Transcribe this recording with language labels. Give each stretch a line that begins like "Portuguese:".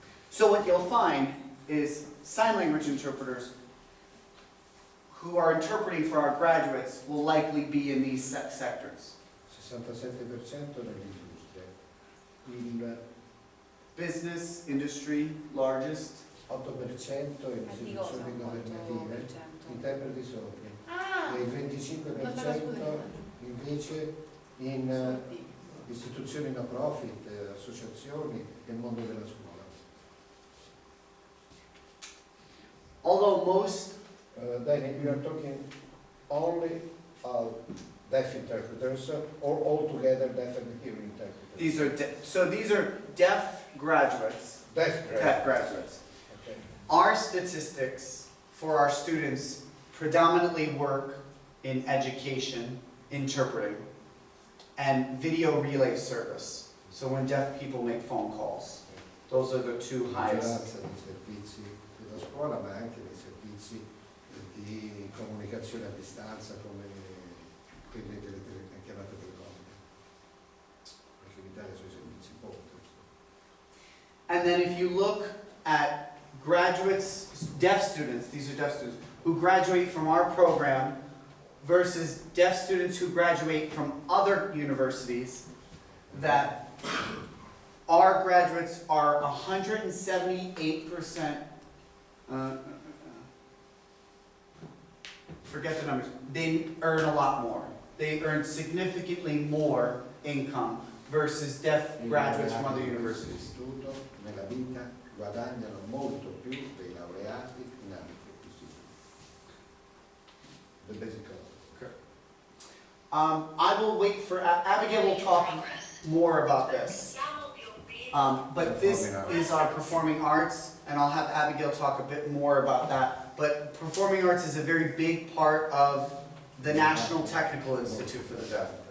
English: So what you'll find is sign language interpreters who are interpreting for our graduates will likely be in these sectors.
Italian: 67% nell'industria, il
English: Business, industry, largest.
Italian: 8% in istituzioni governative, interpreti sopra, e il 25% invece in istituzioni no profit, associazioni e mondo della scuola.
English: Although most Then we are talking only of deaf interpreters or altogether deaf and hearing interpreters? these are these are deaf graduates. Deaf Deaf graduates. Okay. Our statistics for our students predominantly work in education, interpreting, and video relay service. So when deaf people make phone calls, those are the two highest.
Italian: Maggioranza dei servizi della scuola, ma anche dei servizi di comunicazione a distanza come quelli delle chiamate telefoniche, perché in Italia sono i servizi ponte.
English: And then if you look at graduates, deaf students, these are deaf students, who graduate from our program versus deaf students who graduate from other universities, that our graduates are 178%, forget the numbers, they earn a lot more. They earn significantly more income versus deaf graduates from other universities.
Italian: Nella vita guadagnano molto più dei laureati in ambiti istituti.
English: The basic cost. I will wait for, Abigail will talk more about this. But this is our performing arts, and I'll have Abigail talk a bit more about that. But performing arts is a very big part of the National Technical Institute for the Deaf.